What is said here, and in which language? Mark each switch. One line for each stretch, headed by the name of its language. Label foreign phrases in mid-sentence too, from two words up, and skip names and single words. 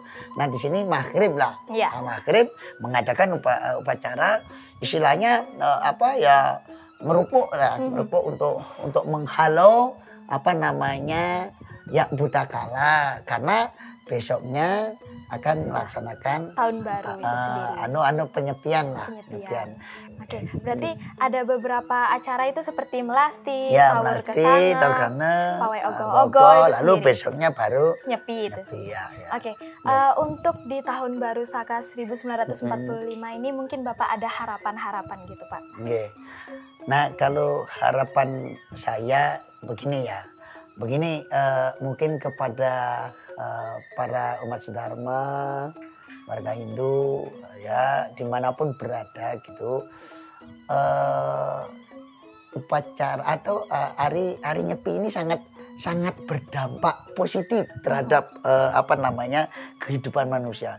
Indonesian: Nah di sini maghrib lah, maghrib mengadakan upacara istilahnya merupuk untuk menghalau Budakala karena besoknya akan melaksanakan tahun baru itu sendiri. penyepian lah. Oke, berarti ada beberapa acara itu seperti melasti, Ya, tawur melasti, kesanga, tawur kesanga, pawai ogo-ogo, ogo-ogo itu lalu sendiri. besoknya baru Nyepi itu nyepi, sendiri. ya, ya. Oke, untuk di tahun baru Saka 1945 ini mungkin Bapak ada harapan-harapan gitu Pak? Oke. Nah, kalau harapan saya begini ya, begini mungkin kepada para umat sedharma, warga Hindu ya dimanapun berada gitu, upacara atau hari Nyepi ini sangat berdampak positif terhadap kehidupan manusia.